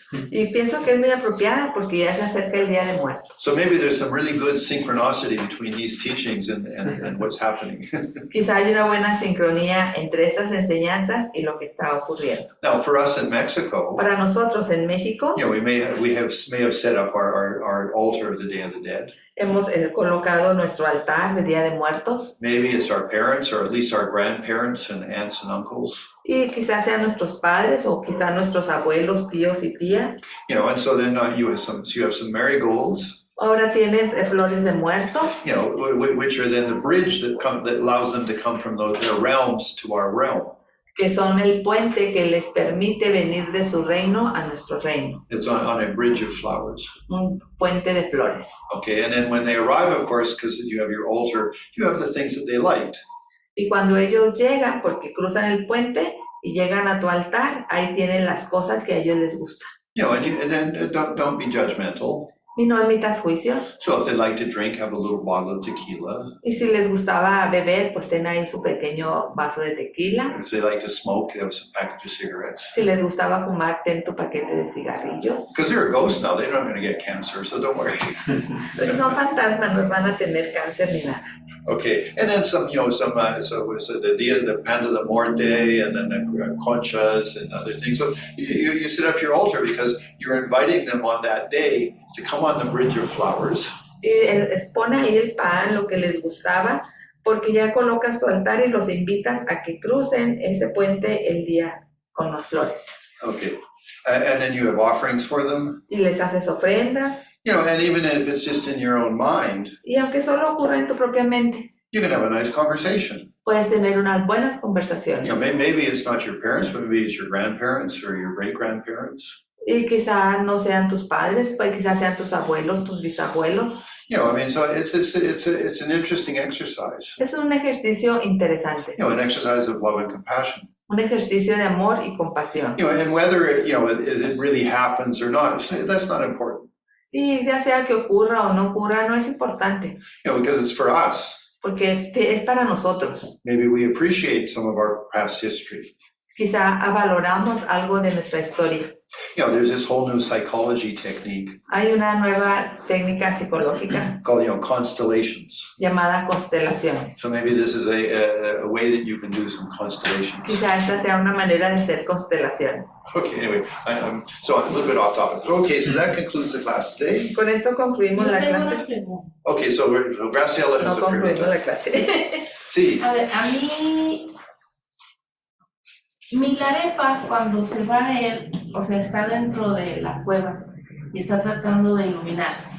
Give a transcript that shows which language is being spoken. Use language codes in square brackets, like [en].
[es] Y pienso que es muy apropiada porque ya se acerca el Día de Muertos. [en] So maybe there's some really good synchronicity between these teachings and what's happening. [es] Quizá hay una buena sincronía entre estas enseñanzas y lo que está ocurriendo. [en] Now, for us in Mexico, [es] Para nosotros en México, [en] we may have set up our altar of the Day of the Dead. [es] hemos colocado nuestro altar de Día de Muertos. [en] Maybe it's our parents or at least our grandparents and aunts and uncles. [es] Y quizás sean nuestros padres o quizás nuestros abuelos, tíos y tías. [en] And so then you have some marigolds. [es] Ahora tienes flores de muerto. [en] Which are then the bridge that allows them to come from their realms to our realm. [es] Que son el puente que les permite venir de su reino a nuestro reino. [en] It's on a bridge of flowers. [es] Un puente de flores. [en] Okay, and then when they arrive, of course, because you have your altar, you have the things that they liked. [es] Y cuando ellos llegan, porque cruzan el puente y llegan a tu altar, ahí tienen las cosas que a ellos les gustan. [en] And then don't be judgmental. [es] Y no emitas juicios. [en] So if they like to drink, have a little bottle of tequila. [es] Y si les gustaba beber, pues ten ahí su pequeño vaso de tequila. [en] If they like to smoke, have some package of cigarettes. [es] Si les gustaba fumar, ten tu paquete de cigarrillos. [en] Because they're a ghost now, they're not going to get cancer, so don't worry. [es] Porque son fantasmas, no van a tener cáncer ni nada. [en] Okay, and then so the [es] pan de la muerte, [en] and then the conchas and other things. So you set up your altar because you're inviting them on that day to come on the bridge of flowers. [es] Y pon ahí el pan, lo que les gustaba, porque ya colocas tu altar y los invitas a que crucen ese puente el día con las flores. [en] Okay, and then you have offerings for them. [es] Y les haces ofrendas. [en] And even if it's just in your own mind, [es] Y aunque solo ocurra en tu propia mente, [en] you can have a nice conversation. [es] puedes tener unas buenas conversaciones. [en] Maybe it's not your parents, but maybe it's your grandparents or your great-grandparents. [es] Y quizás no sean tus padres, pues quizás sean tus abuelos, tus bisabuelos. [en] So it's an interesting exercise. [es] Es un ejercicio interesante. [en] An exercise of love and compassion. [es] Un ejercicio de amor y compasión. [en] And whether it really happens or not, that's not important. [es] Y ya sea que ocurra o no ocurra, no es importante. [en] Because it's for us. [es] Porque es para nosotros. [en] Maybe we appreciate some of our past history. [es] Quizá valoramos algo de nuestra historia. [en] There's this whole new psychology technique. [es] Hay una nueva técnica psicológica [en] called, constellations. [es] llamada constelaciones. [en] So maybe this is a way that you can do some constellations. [es] Quizá esta sea una manera de hacer constelaciones. [en] Okay, anyway, so I'm a little bit off topic. Okay, so that concludes the class today. [es] Con esto concluimos la clase. [en] Okay, so Graciela has [es] No [en] a [es] concluimos pregunta. la clase. Sí. A ver, a mí, Milarepa, cuando se va él, o sea, está dentro de la cueva y está tratando de iluminarse.